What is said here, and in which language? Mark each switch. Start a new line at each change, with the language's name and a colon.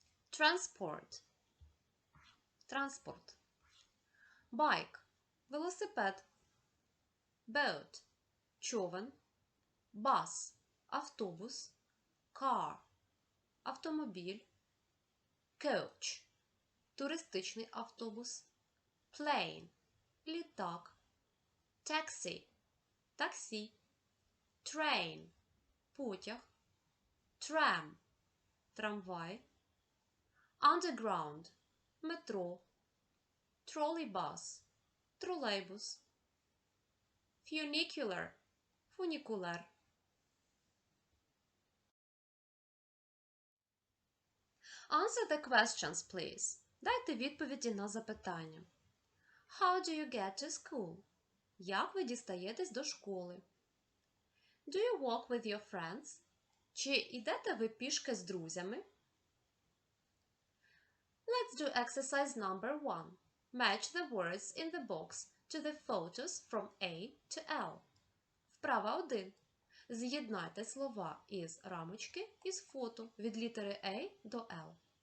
English: Transport. Транспорт. Bike – велосипед. Boat – човен. Bus – автобус. Car – автомобіль. Coach – туристичний автобус. Plane – літак. Taxi – таксі. Train – потяг. Tram – трамвай. Underground – метро. Trolleybus – тролейбус. Funicular – фунікулер. Answer the questions, please.
Ukrainian: Дайте відповіді на запитання.
English: How do you get to school?
Ukrainian: Як ви дістаєтесь до школи?
English: Do you walk with your friends?
Ukrainian: Чи йдете ви пішки з друзями?
English: Let's do exercise number 1. Match the words in the box to the photos from A to L.
Ukrainian: Вправа 1. З'єднайте слова із рамочки із фото від літери A до L.